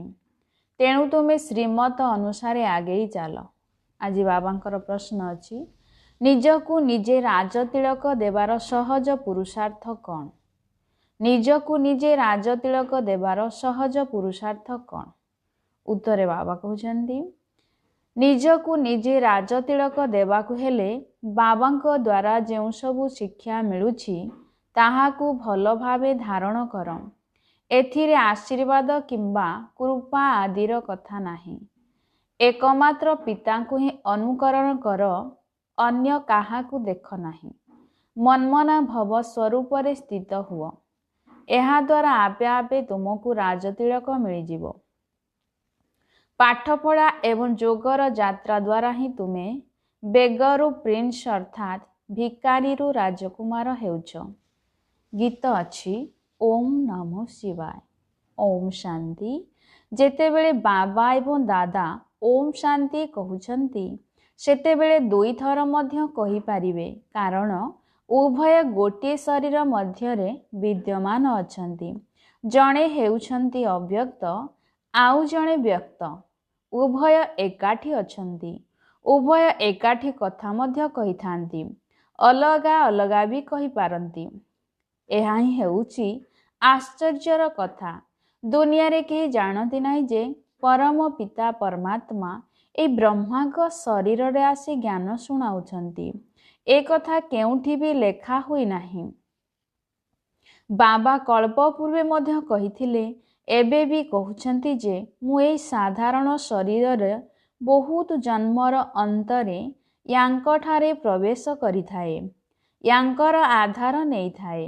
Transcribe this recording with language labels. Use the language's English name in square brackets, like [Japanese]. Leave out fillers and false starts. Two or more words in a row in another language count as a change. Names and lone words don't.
[Odia] ତେଣୁ ତୁମେ ଶ୍ରୀମତ ଅନୁସାରେ ଆଗେ ଚଲ। ଆଜି ବାବାଙ୍କର ପ୍ରଶ୍ନ ଅଛି, ନିଜକୁ ନିଜେ ରାଜତିଲକ ଦେବାର ସହଜ ପୁରୁଷାର୍ଥ କଣ? ନିଜକୁ ନିଜେ ରାଜତିଲକ ଦେବାର ସହଜ ପୁରୁଷାର୍ଥ କଣ? ଉତ୍ତରେ ବାବା କହୁଛନ୍ତି, ନିଜକୁ ନିଜେ ରାଜତିଲକ ଦେବାକୁ ହେଲେ ବାବାଙ୍କ ଦ୍ୱାରା ଯେଉଁ ସବୁ ଶିକ୍ଷା ମିଳୁଛି ତାହାକୁ ଭଲ ଭାବେ ଧାରଣ କର। ଏଥିରେ ଆଶୀର୍ବାଦ କିମ୍ବା କୃପା ଆଦିର କଥା ନାହିଁ। ଏକମାତ୍ର ପିତାଙ୍କୁ ହିଁ ଅନୁକରଣ କର, ଅନ୍ୟ କାହାକୁ ଦେଖ ନାହିଁ। [Sanskrit] मनमना भव [Odia] ସ୍ୱରୂପରେ ସ୍ଥିତ ହୁଅ। ଏହା ଦ୍ୱାରା ଆପେ ଆପେ ତୁମକୁ ରାଜତିଲକ ମିଳିଯିବ। ପାଠପଢ଼ା ଏବଂ ଯୋଗର ଯାତ୍ରା ଦ୍ୱାରା ହିଁ ତୁମେ ବେଗରୁ ପ୍ରିନ୍ସ ଅର୍ଥାତ ଭିକାରୀରୁ ରାଜକୁମାର ହେଉଛ। ଗୀତ ଅଛି ଓଁ ନମଃ ଶିବାୟ। [Sanskrit] ओम शांति। [Odia] ଯେତେବେଳେ ବାବା ଏବଂ ଦାଦା [Sanskrit] ओम शांति [Odia] କହୁଛନ୍ତି ସେତେବେଳେ ଦୁଇ ଥର ମଧ୍ୟ କହି ପାରିବେ, କାରଣ ଉଭୟ ଗୋଟେ ଶରୀର ମଧ୍ୟରେ ବିଦ୍ୟମାନ ଅଛନ୍ତି। ଜଣେ ହେଉଛନ୍ତି ଅବ୍ୟକ୍ତ, ଆଉ ଜଣେ ବ୍ୟକ୍ତ। ଉଭୟ ଏକାଠି ଅଛନ୍ତି। ଉଭୟ ଏକାଠି କଥା ମଧ୍ୟ କହିଥାନ୍ତି, ଅଲଗା ଅଲଗା ବି କହି ପାରନ୍ତି। ଏହା ହିଁ ହେଉଛି ଆଶ୍ଚର୍ଯ୍ୟର କଥା। ଦୁନିଆ ରେ କେହି ଜାଣନ୍ତି ନାହିଁ ଯେ ପରମ ପିତା ପରମାତ୍ମା ଏ ବ୍ରହ୍ମାଙ୍କ ଶରୀର ରେ ଆସି ଜ୍ଞାନ ଶୁଣାଉଛନ୍ତି। ଏ କଥା କେଉଁଠି ବି ଲେଖା ହୋଇ ନାହିଁ। ବାବା କଳ୍ପ ପୂର୍ବେ ମଧ୍ୟ କହିଥିଲେ, ଏବେ ବି କହୁଛନ୍ତି ଯେ ମୁଁ ଏହି ସାଧାରଣ ଶରୀର ରେ ବହୁତ ଜନ୍ମର ଅନ୍ତରେ ଏଙ୍କଠାରେ ପ୍ରବେଶ କରିଥାଏ, ଏଙ୍କର ଆଧାର ନେଇ ଥାଏ।